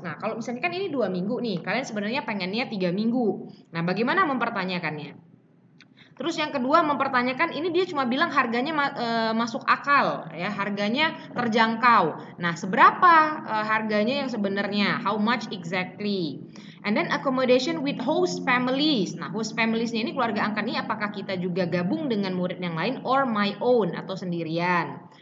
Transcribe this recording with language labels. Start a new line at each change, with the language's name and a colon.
Indonesian: Nah, kalau misalnya kan ini 2 minggu nih, kalian sebenarnya pengennya 3 minggu. Nah, bagaimana mempertanyakannya? Terus yang kedua mempertanyakan, ini dia cuma bilang harganya masuk akal, ya, harganya terjangkau. Nah, seberapa harganya yang sebenarnya?
English: How much exactly? And then accommodation with host families.
Indonesian: Nah, host familiesnya ini keluarga angkat ini apakah kita juga gabung dengan murid yang lain
English: or my own
Indonesian: atau sendirian?